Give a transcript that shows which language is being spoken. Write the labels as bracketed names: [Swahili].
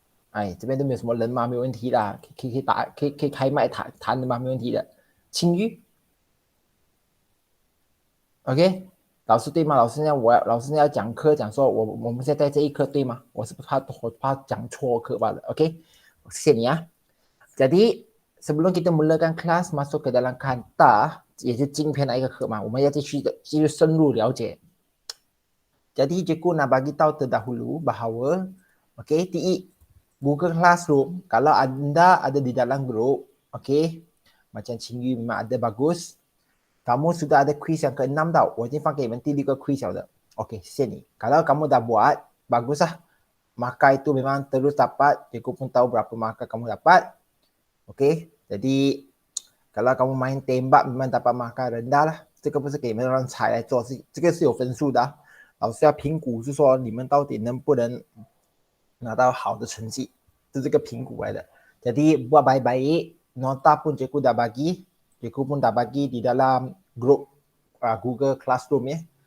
[Chinese] 哎，这边都没有什么人嘛，没有问题的，可以开麦谈的嘛，没问题的。青玉 ，OK， 老师对吗？老师要讲课，讲说我们现在这一课对吗？我怕讲错课罢了。OK， 谢谢你啊。 [Malay] Jadi sebelum kita mulakan kelas masuk ke dalam kanta [Chinese] 也是今天的一个课嘛，我们要继续深入了解。 [Malay] Jadi cikgu nak bagi tahu terdahulu bahawa Google Classroom, kalau anda ada di dalam grup, macam Cingyu memang ada bagus. Kamu sudah ada quiz yang ke-6 tau. [Chinese] 我已经放给你们第6个 quiz 了的。谢谢你。 [Malay] Kalau kamu dah buat, bagus lah. Markah itu memang terus dapat. Cikgu pun tahu berapa markah kamu dapat. Jadi kalau kamu main tembak memang dapat markah rendah lah. [Chinese] 这个不是给你们让猜来做，这个是有分数的。老师要评估是说你们到底能不能拿到好的成绩，是这个评估来的。 [Malay] Jadi buat baik-baik, nota pun cikgu dah bagi. Cikgu pun dah bagi di dalam grup Google Classroom ya.